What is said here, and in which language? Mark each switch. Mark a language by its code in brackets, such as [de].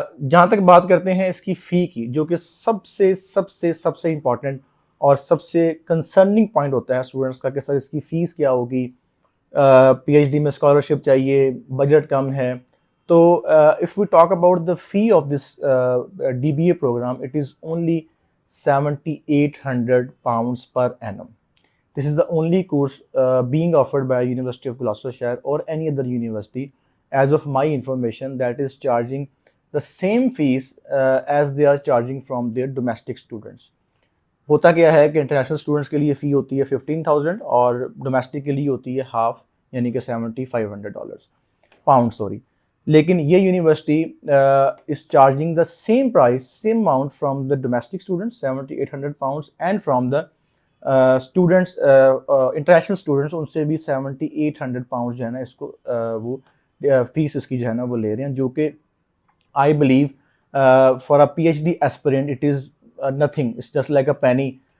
[ur] جہاں تک بات کرتے ہیں اس کی فی کی, جو کہ سب سے امپورٹنٹ اور سب سے کنسرننگ پوائنٹ ہوتا ہے اسٹوڈنٹس کا کہ سر اس کی فیس کیا ہوگی. پی ایچ ڈی میں اسکالرشپ چاہیے, بجٹ کم ہے. تو [en] If we talk about the fee of this DBA program, it is only £7,800 per annum. This is the only course being offered by University of Gloucestershire or any other university, as of my information, that is charging the same fees as they are charging from their domestic students. [ur] ہوتا کیا ہے کہ international students کے لیے فی ہوتی ہے 15,000 اور ڈومیسٹک کے لیے ہوتی ہے ہاف, یعنی کہ £7,500. لیکن یہ university [en] is charging the same price, same amount from the domestic students, £7,800, and from the students international students [ur] ان سے بھی £7,800 جو ہے نا اس کو وہ فیس اس کی جو ہے نا وہ لے رہے ہیں, جو کہ [en] I believe for a P H D aspirant it is nothing, it's just like a penny.